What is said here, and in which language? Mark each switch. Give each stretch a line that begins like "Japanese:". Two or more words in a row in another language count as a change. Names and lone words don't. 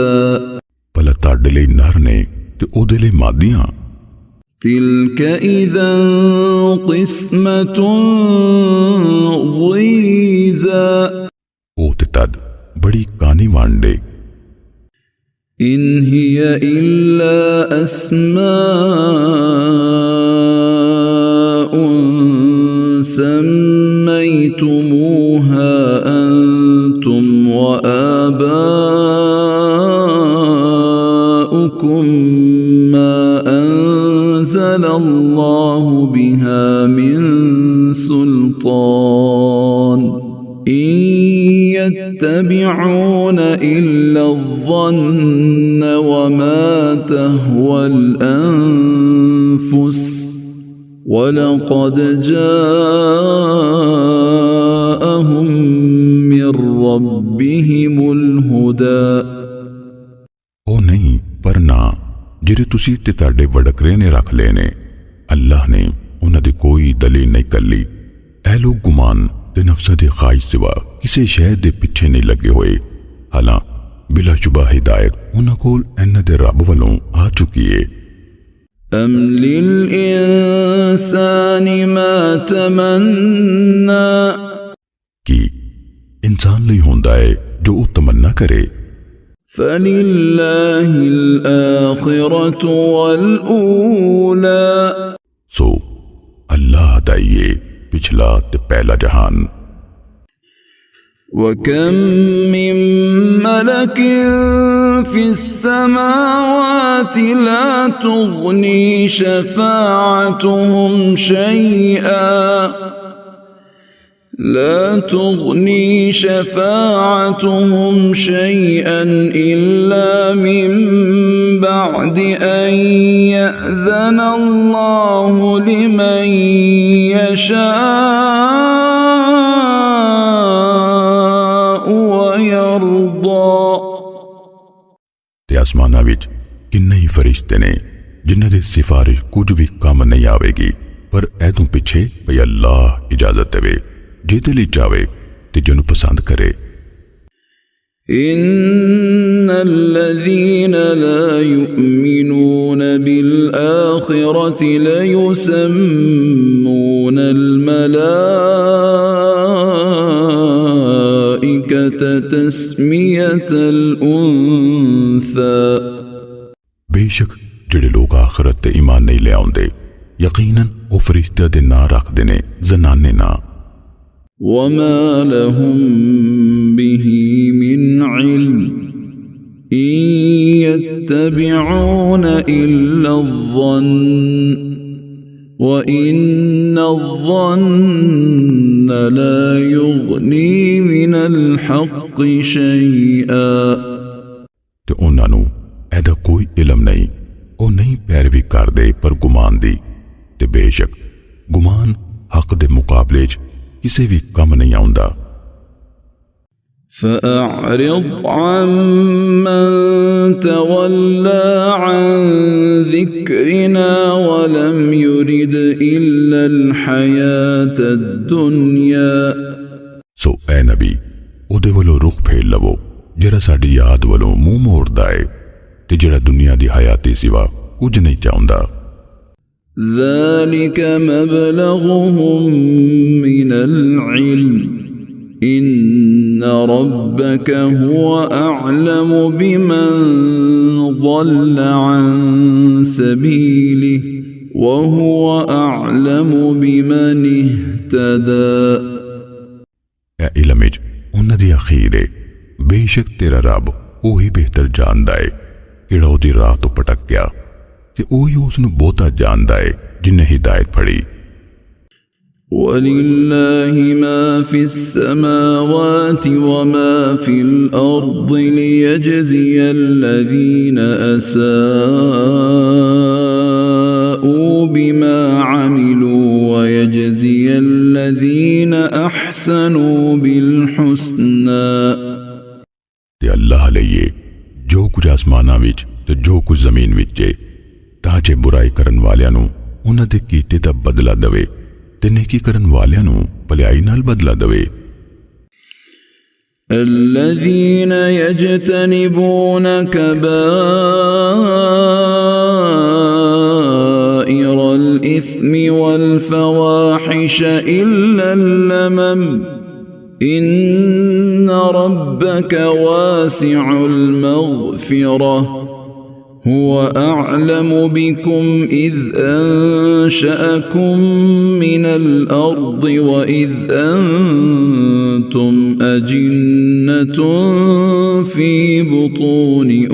Punjabi: ਭਲਾ ਤਾਡੇ ਲਈ ਨਰ ਨੇ ਤੇ ਓਦੇ ਲਈ ਮਾਦੀਆਂ।
Arabic: تلك إذن قسمة ضيزى,
Punjabi: ਓ ਤੇ ਤਦ ਬੜੀ ਕਾਣੀ ਵਾਂਡੇ।
Arabic: إن هي إلا أسماء سميتموها أنتم و آباؤكم ما أنزل الله بها من سلطان، إن يتبعون إلا الظن وما تهوى الأنفس، ولقد جاءهم من ربهم الهدى.
Punjabi: ਓ ਨਹੀਂ ਪਰ ਨਾ ਜਿਹੜੇ ਤੁਸੀ ਤੇ ਤਾਡੇ ਵਡਕਰੇ ਨੇ ਰੱਖ ਲੇ ਨੇ, ਅੱਲਾਹ ਨੇ ਉਨ੍ਹਾਂ ਦੀ ਕੋਈ ਦਲੀਲ ਨਹੀਂ ਕੱਲੀ। ਐ ਲੋਗ ਗੁਮਾਨ ਤੇ ਨਫ਼ਸਾਂ ਦੀ ਖ਼੍ਵਾਹਿਸ਼ ਸਿਵਾ ਕਿਸੀ ਸ਼ੈ ਦੇ ਪਿੱਛੇ ਨਹੀਂ ਲੱਗੇ ਹੋਏ। ਹਾਲਾਂ ਬਿਲਾਸ਼ੁਬਾ ਹਿਦਾਇਤ ਉਨ੍ਹਾਂ ਕੋਲ ਇਨ੍ਹਾਂ ਦੇ ਰੱਬ ਵੱਲੋਂ ਆ ਚੁੱਕੀ ਹੈ।
Arabic: أم للإنسان ما تمنى
Punjabi: ਕਿ ਇਨਸਾਨ ਲਈ ਹੁੰਦਾ ਹੈ ਜੋ ਵੋ ਤਮੰਨਾ ਕਰੇ।
Arabic: فلله الآخرة والأولى
Punjabi: ਸੋ ਅੱਲਾਹ ਦਾ ਯੇ ਪਿਛਲਾ ਤੇ ਪਹਿਲਾ ਜਹਾਨ।
Arabic: وكم من ملك في السماوات لا تغني شفاعتهم شيئا إلا من بعد أن يأذن الله لمن يشاء ويرضى
Punjabi: ਤੇ ਆਸਮਾਨਾ ਵਿਚ ਕਿੰਨੇ ਹੀ ਫ਼ਰਿਸ਼ਤੇ ਨੇ ਜਿਨ੍ਹਾਂ ਦੀ ਸਿਫ਼ਾਰਿਸ਼ ਕੁਛ ਭੀ ਕਾਮ ਨਹੀਂ ਆਵੇਗੀ, ਪਰ ਐਤੋਂ ਪਿੱਛੇ ਭਈ ਅੱਲਾਹ ਇਜਾਜ਼ਤ ਦੇਵੇ ਜਿਹਦੇ ਲਈ ਚਾਹੇ ਤੇ ਜਿਨ੍ਹੂੰ ਪਸੰਦ ਕਰੇ।
Arabic: إن الذين لا يؤمنون بالآخرة ليسمون الملائكة تسمية الأنثى
Punjabi: ਬੇਸ਼ੱਕ ਜਿਹੜੇ ਲੋਗ ਆਖ਼ਿਰਤ ਤੇ ਈਮਾਨ ਨਹੀਂ ਲੇ ਆਉਂਦੇ ਯਕੀਨਨ ਵੋ ਫ਼ਰਿਸ਼ਤੇ ਦੇ ਨਾਂ ਰੱਖਦੇ ਨੇ ਜਨਾਨੇ ਨਾ।
Arabic: وما لهم به من علم إن يتبعون إلا الظن وإن الظن لا يغني من الحق شيئا
Punjabi: ਤੇ ਉਨ੍ਹਾਂ ਨੂੰ ਐਦਾ ਕੋਈ ਇਲਮ ਨਹੀਂ, ਵੋ ਨਹੀਂ ਪੈਰਵੀ ਕਰਦੇ ਪਰ ਗੁਮਾਨ ਦੀ, ਤੇ ਬੇਸ਼ੱਕ ਗੁਮਾਨ ਹੱਕ ਦੇ ਮੁਕਾਬਲੇ ਚ ਕਿਸੇ ਭੀ ਕੰਮ ਨਹੀਂ ਆਉਂਦਾ।
Arabic: فأعرض عمن تولى عن ذكرنا ولم يرد إلا الحياة الدنيا
Punjabi: ਸੋ ਐ ਨਬੀ ਉਹਦੇ ਵੱਲੋਂ ਰੁਖ਼ ਫੇਰ ਲਵੋ ਜਿਹੜਾ ਸਾਡੀ ਯਾਦ ਵੱਲੋਂ ਮੂੰਹ ਮੋੜਦਾ ਹੈ ਤੇ ਜਿਹੜਾ ਦੁਨੀਆ ਦੀ ਹਯਾਤੀ ਸਿਵਾ ਕੁਛ ਨਹੀਂ ਚਾਹੁੰਦਾ।
Arabic: ذلك مبلغهم من العلم إن ربك هو أعلم بمن ضل عن سبيله وهو أعلم بمن اهتدى
Punjabi: ਐ ਇਲਮ ਵਿਚ ਉਨ੍ਹਾਂ ਦੀ ਅਖ਼ੀਰ ਹੈ, ਬੇਸ਼ੱਕ ਤੇਰਾ ਰੱਬ ਓਹੀ ਬਿਹਤਰ ਜਾਣਦਾ ਹੈ ਕਿਹੜਾ ਓਹਦੀ ਰਾਹ ਤੋ ਪਟਕ ਗਿਆ, ਤੇ ਓਹੀ ਉਸਨੂੰ ਬਹੁਤਾ ਜਾਣਦਾ ਹੈ ਜਿਨ੍ਹੇਂ ਹਿਦਾਇਤ ਫੜੀ।
Arabic: ولله ما في السماوات وما في الأرض ليجزي الذين أساءوا بما عملوا ويجزي الذين أحسنوا بالحسنى
Punjabi: ਤੇ ਅੱਲਾਹ ਲਈਏ ਜੋ ਕੁਛ ਆਸਮਾਨਾਂ ਵਿਚ ਤੇ ਜੋ ਕੁਛ ਜ਼ਮੀਨ ਵਿਚ ਹੈ ਤਾਂ ਜੇ ਬੁਰਾਈ ਕਰਨ ਵਾਲੀਆਂ ਨੂੰ ਉਨ੍ਹਾਂ ਦੇ ਕੀਤੇ ਦਾ ਬਦਲਾ ਦੇਵੇ ਤੇ ਨੇਕੀ ਕਰਨ ਵਾਲੀਆਂ ਨੂੰ ਭਲਾਈ ਨਾਲ ਬਦਲਾ ਦੇਵੇ।
Arabic: الذين يجتنبون كبائر الإثم والفواحش إلا اللمم إن ربك واسع المغفرة هو أعلم بكم إذ أنشأكم من الأرض وإذ أنتم أجنة في بطون